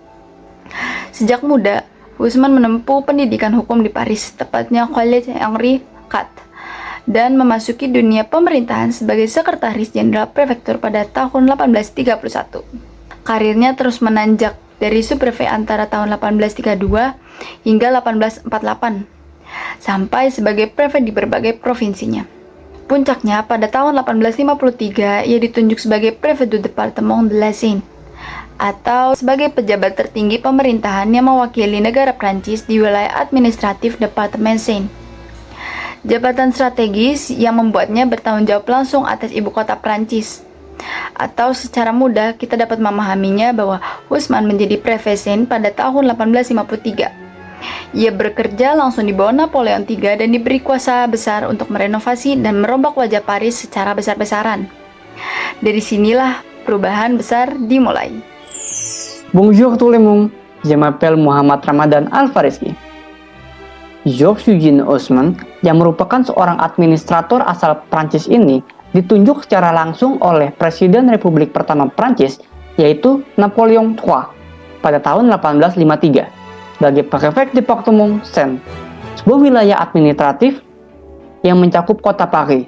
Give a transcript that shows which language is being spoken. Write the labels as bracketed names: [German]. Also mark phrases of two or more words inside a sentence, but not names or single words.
[Indonesian] Sejak muda, Usman menempuh pendidikan hukum di Paris, tepatnya Collège Henri IV, dan memasuki dunia pemerintahan sebagai sekretaris jenderal prefektur pada tahun 1831. Karirnya terus menanjak dari subprefek antara tahun 1832 hingga 1848. Sampai sebagai prefek di berbagai provinsinya. Puncaknya pada tahun 1853 ia ditunjuk sebagai prefek [French] du département de la Seine, [Indonesian] atau sebagai pejabat tertinggi pemerintahan yang mewakili negara Prancis di wilayah administratif Departemen Seine. Jabatan strategis yang membuatnya bertanggung jawab langsung atas ibu kota Prancis. Atau secara mudah kita dapat memahaminya bahwa Usman menjadi prefek Seine pada tahun 1853. Ia bekerja langsung di bawah Napoleon III dan diberi kuasa besar untuk merenovasi dan merombak wajah Paris secara besar-besaran. Dari sinilah perubahan besar dimulai. [French] Bonjour tout le monde, je m'appelle Muhammad Ramadan Al-Fariski. [Indonesian] George Eugène Haussmann, yang merupakan seorang administrator asal Prancis ini, ditunjuk secara langsung oleh Presiden Republik pertama Prancis, yaitu Napoleon III, pada tahun 1853. Sebagai prefek Departement Seine, sebuah wilayah administratif yang mencakup kota Paris.